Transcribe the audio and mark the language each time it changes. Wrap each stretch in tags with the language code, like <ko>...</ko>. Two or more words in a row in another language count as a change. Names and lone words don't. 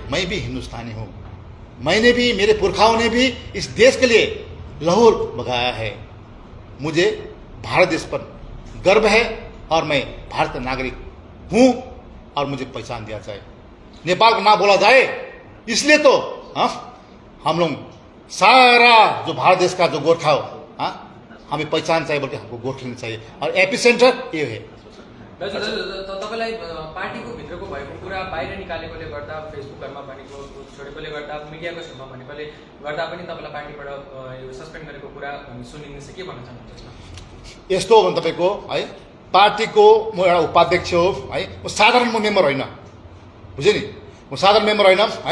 <hi>मैं भी हिंदुस्तानी हूँ, मैंने भी, मेरे पुरखाओं ने भी इस देश के लिए लहू बगाया है, मुझे भारत देश पर गर्व है और मैं भारत का नागरिक हूँ और मुझे पहचान दिया जाए। नेपाल को ना बोला जाए इसलिए तो हाँ हम लोग सारा जो भारत देश का जो गोरखा हो, हाँ, हमें पहचान चाहिए, बल्कि हमको गोर्खाल्यान्ड चाहिए और एपिसेन्टर ये है।</hi> <ne>तपाईँलाई पार्टीको भित्रको भएको कुरा बाहिर निकालेकोले गर्दा, फेसबुकहरूमा भनेको छोडेकोले गर्दा, मिडियाको छेउमा भनेकोले गर्दा पनि तपाईँलाई पार्टीबाट यो सस्पेन्ड गरेको कुरा सुनिँदैछ, के भन्न चाहनुहुन्छ? यस्तो हो भने तपाईँको है पार्टीको म एउटा उपाध्यक्ष हो है, म साधारण म मेम्बर होइन, बुझ्यो नि, म साधारण मेम्बर होइन है।</ne>